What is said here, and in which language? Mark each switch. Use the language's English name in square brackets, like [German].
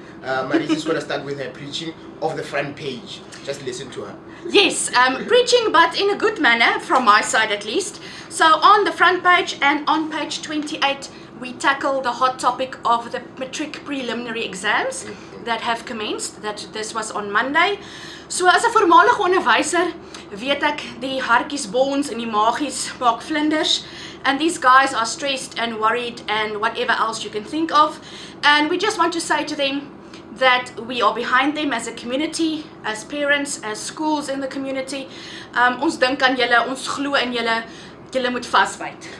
[English] Marisa is going to start with her preaching of the front page. Just listen to her. Yes, preaching, but in a good manner, from my side at least. So on the front page and on page 28, we tackle the hot topic of the matric preliminary exams that have commenced. This was on Monday. [Afrikaans] So as 'n voormalige onderwyser, weet ek die hartjies bons en die maagies maak vlinders. [English] And these guys are stressed and worried and whatever else you can think of. And we just want to say to them that we are behind them as a community, as parents, as schools in the community. [Afrikaans] Ons dink aan julle, ons glo in julle. Julle moet vasbyt.